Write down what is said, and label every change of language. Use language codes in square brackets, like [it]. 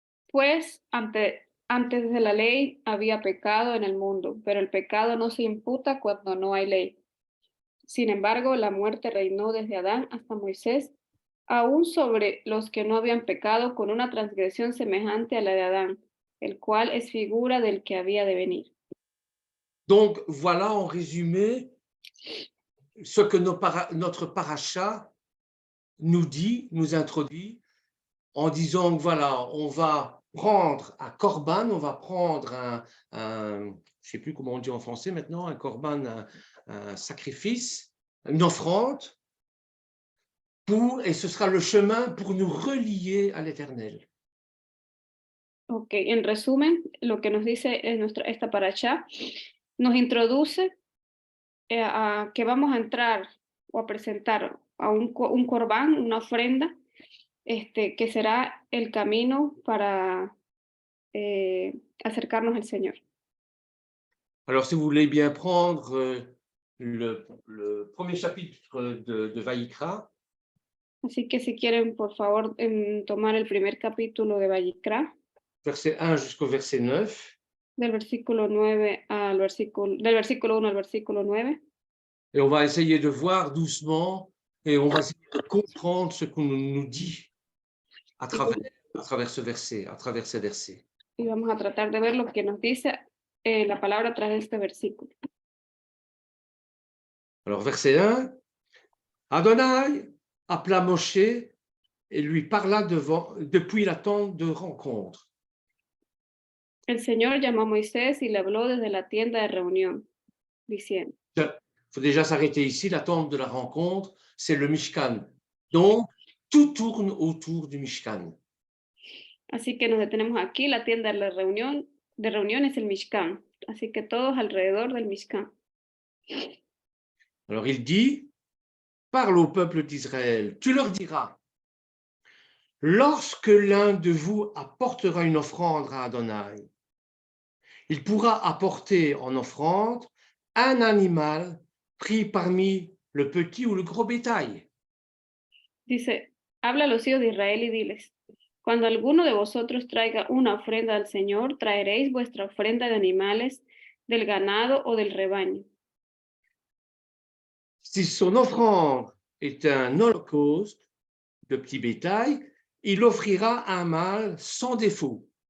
[es] Pues antes de la ley había pecado en el mundo, pero el pecado no se imputa cuando no hay ley. Sin embargo, la muerte reinó desde Adán hasta Moisés, aún sobre los que no habían pecado con una transgresión semejante a la de Adán, el cual es figura del que había de venir. [fr] Donc, voilà en résumé ce que notre paracha nous dit, nous introduit, en disant que voilà, on va prendre un korban, on va prendre je ne sais plus comment on dit en français maintenant, un korban, un sacrifice, une offrande, et ce sera le chemin pour nous relier à l'Éternel. [es] Ok, en resumen, lo que nos dice esta paracha nos introduce a que vamos a entrar o a presentar a un corbán, una ofrenda, que será el camino para acercarnos al Señor. [fr] Alors, si vous voulez bien prendre le premier chapitre de Vaïkra. [es] Así que si quieren, por favor, tomar el primer capítulo de Vayikra. [fr] Verset 1 jusqu'au verset 9. [es] del versículo 9 al versículo, del versículo 1 al versículo 9. [fr] Et on va essayer de voir doucement et on va essayer de comprendre ce qu'on nous dit à travers ce verset, à travers ces versets. [es] Y vamos a tratar de ver lo que nos dice la palabra tras este versículo. [fr] Alors, verset 1, Adonai appela Moshe et lui parla depuis la tente de rencontre. [es] El Señor llamó a Moisés y le habló desde la tienda de reunión, diciendo. [fr] Il faut déjà s'arrêter ici, la tente de la rencontre, c'est le Mishkan. Donc, tout tourne autour du Mishkan. [es] Así que nos detenemos aquí, la tienda de reunión es el Mishkan, así que todos alrededor del Mishkan. [fr] Alors, il dit, parle au peuple d'Israël, tu leur diras, lorsque l'un de vous apportera une offrande à Adonai, il pourra apporter en offrande un animal pris parmi le petit ou le gros bétail. [es] Dice, habla a los hijos de Israel y diles, cuando alguno de vosotros traiga una ofrenda al Señor, traeréis vuestra ofrenda de animales, del ganado o del rebaño. [fr] Si son offrande est un holocauste de petit bétail, il offrira un mâle sans défaut.